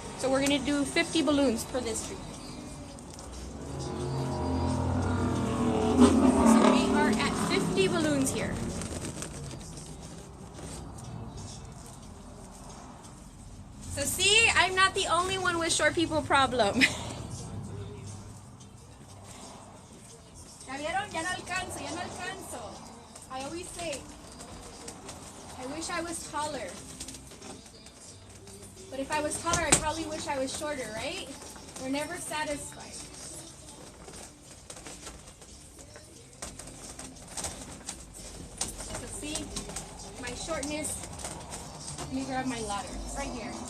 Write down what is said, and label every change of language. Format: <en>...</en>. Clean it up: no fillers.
<en>So we're going to do 50 balloons for this tree. So we are at 50 balloons here. So see, I'm not the only one with short people problem.</en> <es>¿Ya vieron? Ya no alcanzo, ya no alcanzo.</es> <en>I always say, I wish I was taller. But if I was taller, I probably wish I was shorter, right? We're never satisfied. So see, my shortness. Let me grab my ladder. It's right here.</en>